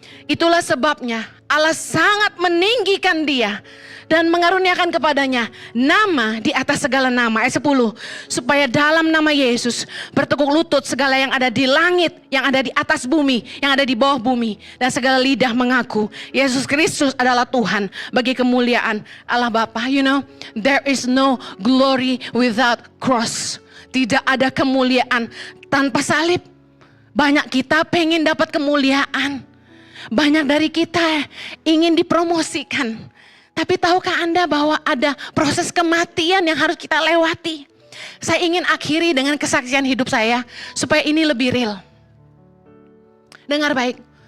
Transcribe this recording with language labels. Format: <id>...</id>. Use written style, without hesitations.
<id>Itulah sebabnya Allah sangat meninggikan dia dan mengaruniakan kepadanya nama di atas segala nama. Ayat 10, supaya dalam nama Yesus bertekuk lutut segala yang ada di langit, yang ada di atas bumi, yang ada di bawah bumi, dan segala lidah mengaku Yesus Kristus adalah Tuhan, bagi kemuliaan Allah Bapa.</id> <en>You know, there is no glory without cross.</en> <id>Tidak ada kemuliaan tanpa salib. Banyak kita pengen dapat kemuliaan, banyak dari kita ingin dipromosikan. Tapi tahukah Anda bahwa ada proses kematian yang harus kita lewati? Saya ingin akhiri dengan kesaksian hidup saya supaya ini lebih real. Dengar baik.</id>